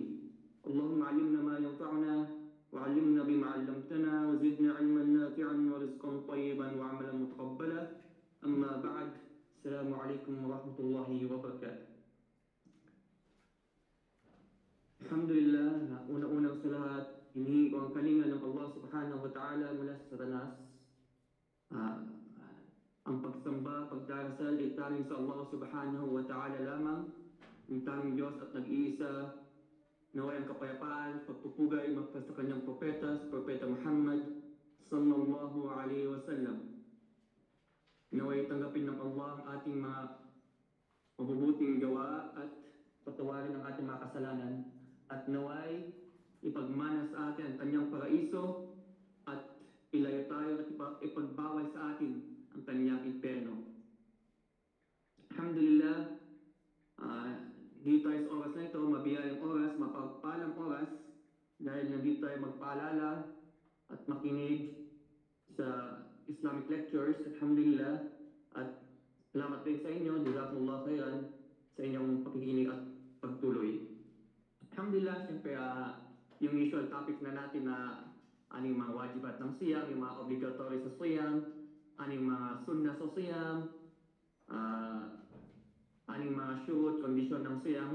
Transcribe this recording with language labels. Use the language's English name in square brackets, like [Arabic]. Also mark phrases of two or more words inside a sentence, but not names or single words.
[Arabic] اللهم علمنا ما ينفعنا وعلمنا بما علمتنا وزدنا علما نافعا ورزقا طيبا وعملا متقبلا. أما بعد، السلام عليكم ورحمة الله وبركاته. [Filipino] Alhamdulillah, na una-una sa lahat, hinihingi ko ang kalinga ng [Arabic] الله سبحانه وتعالى [Filipino] mula sa Satanas. Ang pagsamba, pagdarasal ay tanging sa [Arabic] الله سبحانه وتعالى [Filipino] lamang, ang tanging Diyos at nag-iisa. Naway ang kapayapaan, pagpupugay, magpas sa kanyang propeta, sa propeta Muhammad [Arabic] صلى الله عليه وسلم. [Filipino] Naway tanggapin ng Allah ang ating mga mabubuting gawa at patawarin ang ating mga kasalanan. At naway ipagmana sa atin ang kanyang paraiso at ilayo tayo at ipagbawal sa atin ang kanyang imperno. Alhamdulillah, dito tayo sa oras na ito, mabiyayang oras, mapagpalang oras, dahil nandito tayo magpaalala at makinig sa [English] Islamic lectures. [Filipino] Alhamdulillah, at salamat din sa inyo, [Arabic] جزاكم الله خيرا [Filipino] sa inyong pakikinig at pagtuloy. Alhamdulillah, siyempre yung [English] usual topic [Filipino] na natin na aning mga wajibat ng siyam, yung mga obligatory sa siyam, aning mga sunnah sa siyam, aning mga shurut, kondisyon ng siyam.